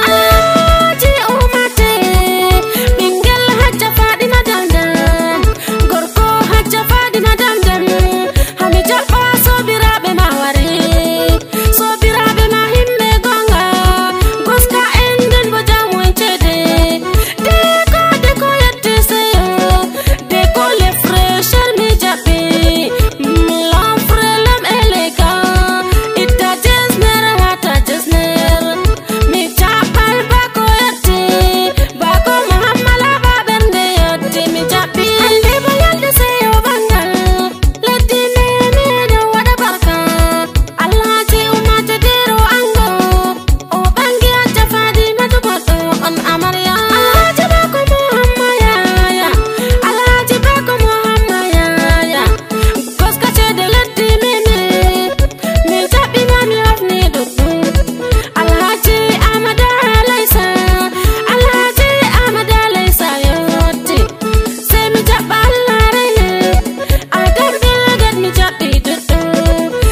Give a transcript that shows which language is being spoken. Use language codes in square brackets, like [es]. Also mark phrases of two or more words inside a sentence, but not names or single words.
[ff] Alhaji Umate, ɓingel Hajja Fadima dandan, gorko Hajja Fadima dandan, hami jaɓɓa sobiraɓe ma wari, sobiraɓe ma himɓe gonga, goska en den bo jam wancede, deko deko yetti seyo. [fr] Décolle fraîcheur, [ff] mi jaɓi. [fr] Mm, l'homme frais, l'homme élégant. [ff] Itta jesner, wata jesner. Mi jaɓal bako yotti. Bako Muhammad Aba Bernde yotti, mi jaɓi. Hande bo yalde seyo bangal. Leddi nemi ɗo waɗa barka. Alhaji Umar Tedero ango. O bangi Hajja Fadimatu goɗɗo on amarya. Alhaji bako Muhammad yaya. Alhaji bako Muhammad yaya. Goska cede leddi mimi. Mi jaɓi ma mi hofni ɗuɗɗum. Alhaji Amada Laisa. Alhaji Amada Laisa yotti. Se mi jaɓa Allah reye. Adam Bilgate mi jaɓi ɗuɗɗum.